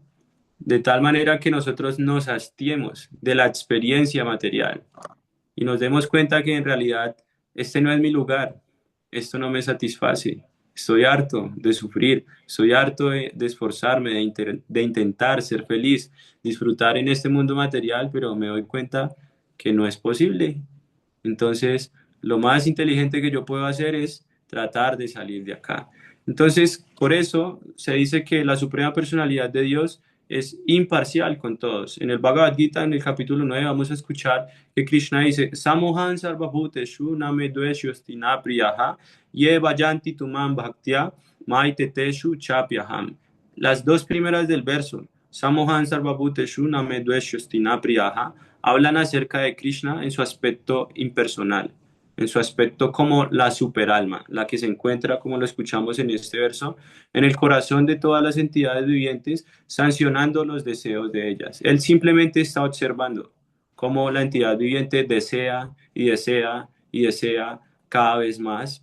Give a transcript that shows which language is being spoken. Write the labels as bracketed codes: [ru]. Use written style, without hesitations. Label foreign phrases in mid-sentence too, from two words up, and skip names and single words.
[es] De tal manera que nosotros nos hastiemos de la experiencia material y nos demos cuenta que en realidad este no es mi lugar, esto no me satisface, estoy harto de sufrir, estoy harto de esforzarme, de intentar ser feliz, disfrutar en este mundo material, pero me doy cuenta que no es posible. Entonces, lo más inteligente que yo puedo hacer es tratar de salir de acá. Entonces, por eso se dice que la suprema personalidad de Dios es imparcial con todos. En el Bhagavad Gita, en el capítulo 9, vamos a escuchar que Krishna dice, [sa] समोहं सर्वभूतेषु नमे द्वेष्योस्ति न प्रियः ये वयन्ति तुमं भक्त्या मयितेतेषु चाप्यहम्. [es] Las dos primeras del verso, [sa] समोहं सर्वभूतेषु नमे द्वेष्योस्ति न प्रियः, [es] hablan acerca de Krishna en su aspecto impersonal, en su aspecto como la superalma, la que se encuentra, como lo escuchamos en este verso, en el corazón de todas las entidades vivientes, sancionando los deseos de ellas. Él simplemente está observando cómo la entidad viviente desea y desea y desea cada vez más.